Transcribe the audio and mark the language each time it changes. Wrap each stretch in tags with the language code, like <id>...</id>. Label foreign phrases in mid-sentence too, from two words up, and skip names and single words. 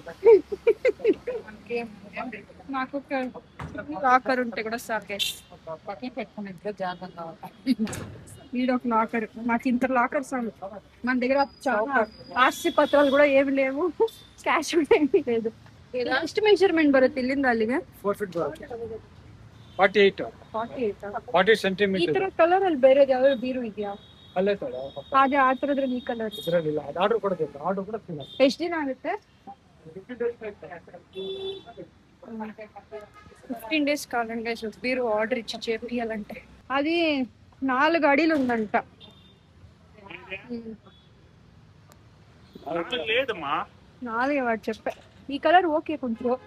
<te>మాకు లాకర్ ఉంటే కూడా సాకే పెట్టుకునే జాగ్రత్త. ఒక లాకర్ మాకు ఇంత లాకర్ చాలు. మన దగ్గర చాలా ఆస్తి పత్రాలు కూడా ఏమి లేవు, క్యాష్ కూడా ఏమీ లేదు.</te> <kn>ಎಷ್ಟು ಮೆಜರ್ಮೆಂಟ್ ಬರುತ್ತೆ ಇಲ್ಲಿಂದ ಅಲ್ಲಿಗೆ? 4 feet ಬರುತ್ತೆ. 48 ಸೆಂಟಿಮೀಟರ್. ಈ ತರ ಕಲರ್ ಅಲ್ಲಿ ಬೇರೆ ಯಾವ್ಯಾವ ಬೀರು ಇದೆಯಾ? ಅಲ್ಲೇ ತರ ಅದೇ ಆ ತರದ್ರಲ್ಲಿ ಈ ಕಲರ್ ಇದರಲ್ಲಿಲ್ಲ. ಅದು ಆರ್ಡರ್ ಕೊಡೋದಿಲ್ಲ. ಆರ್ಡರ್ ಕೂಡ ಫಿಲ್ ಆಗುತ್ತೆ. ಎಷ್ಟು ದಿನ ಆಗುತ್ತೆ?</kn> <te>15 days కావాలండి గైస్ బీరు ఆర్డర్ ఇచ్చి చేపియాలంటే. అది 4 అడుగులు ఉందంట. లేదమ్మా 4 వాడు చెప్పా. ఈ కలర్ ఓకే కొంచెం</te>